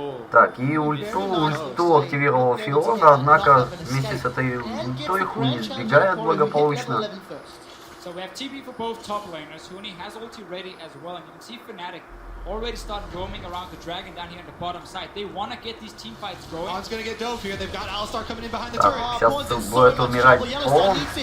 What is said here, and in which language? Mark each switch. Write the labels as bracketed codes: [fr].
[ru] Так, и ульту активировал Фиона, однако вместе с этой ультой Хуни сбегает благополучно. [en] Already started roaming around the dragon down here on the bottom side. They want to get these team fights going. On's going to get dove here. They've got Alistar coming in behind the turret. [ru] Сейчас будет умирать он.